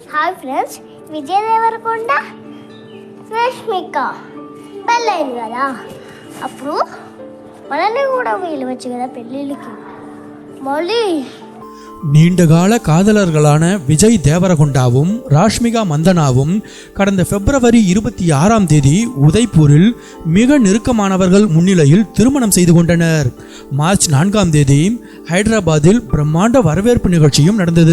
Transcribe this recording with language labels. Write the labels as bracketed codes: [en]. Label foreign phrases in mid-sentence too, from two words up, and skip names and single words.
[te] హాయ్ ఫ్రెండ్స్, విజయ్ దేవరకొండ రష్మిక పెళ్ళైంది కదా, అప్పుడు మనల్ని కూడా వీలవచ్చు కదా పెళ్ళిళ్ళకి. మళ్ళీ [ta] நீண்டகால காதலர்களான விஜய் தேவரகொண்டாவும் ராஷ்மிகா மந்தனாவும் கடந்த பிப்ரவரி 26ஆம் தேதி உதய்பூரில் மிக நெருக்கமானவர்கள் முன்னிலையில் திருமணம் செய்து கொண்டனர். மார்ச் 4ஆம் தேதி ஹைதராபாத்தில் பிரம்மாண்ட வரவேற்பு நிகழ்ச்சியும் நடந்தது.